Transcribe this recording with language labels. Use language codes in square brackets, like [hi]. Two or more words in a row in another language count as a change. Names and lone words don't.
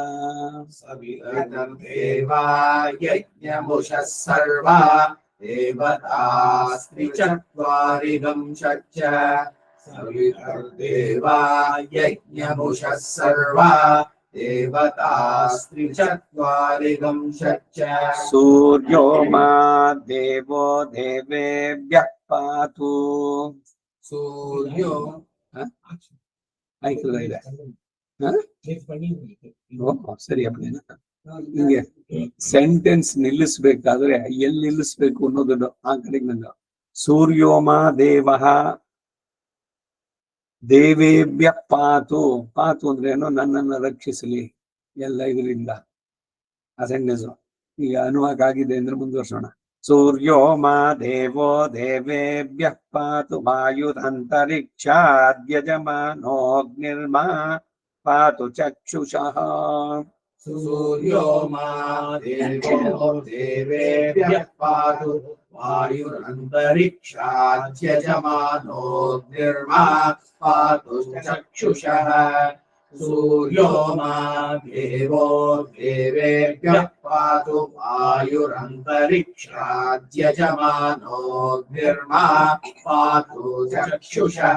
[sa] सवितर्देवा यज्ञमुषः सर्वा देवतास्त्रिचत्वारिगं शच्च सवितर्देवा यज्ञमुषः सर्वा देवतास्त्रिचत्वारिगं शच्च सूर्यो मा देवो देवेभ्यः पातु सूर्यो [kn] ಆಯ್ತಲ್ಲ ಇದೆ ಸರಿ ಅಪ್ಪನೇನ ಹಿಂಗೆ ಸೆಂಟೆನ್ಸ್ ನಿಲ್ಲಿಸ್ಬೇಕಾದ್ರೆ ಎಲ್ಲಿ ನಿಲ್ಲಿಸ್ಬೇಕು ಅನ್ನೋದು ಆ ಕಡೆಗೆ ನಂಗೆ [sa] ಸೂರ್ಯೋಮ ದೇವಃ ದೇವೇಭ್ಯ ಪಾತು [kn] ಪಾತು ಅಂದ್ರೆ ಏನೋ ನನ್ನನ್ನು ರಕ್ಷಿಸಲಿ ಎಲ್ಲ ಇದರಿಂದ ಅಸೆಂಡೆನ್ಸ್ ಈಗ ಅನುವಾಕ ಆಗಿದೆ ಅಂದ್ರೆ ಮುಂದುವರ್ಸೋಣ [sa] सूर्यो मा देवो देवेभ्यः पातु वायुरन्तरिक्षाद्यजमानोऽग्निर्मा पातु चक्षुषः सूर्यो मा देवो देवेभ्यः पातु वायुरन्तरिक्षाद्यजमानोऽग्निर्मा पातु चक्षुषः सूर्यो मा देवो देवेभ्यः पातु वायुरन्तरिक्षाद्यजमानोऽग्निर्मा पातु चक्षुषः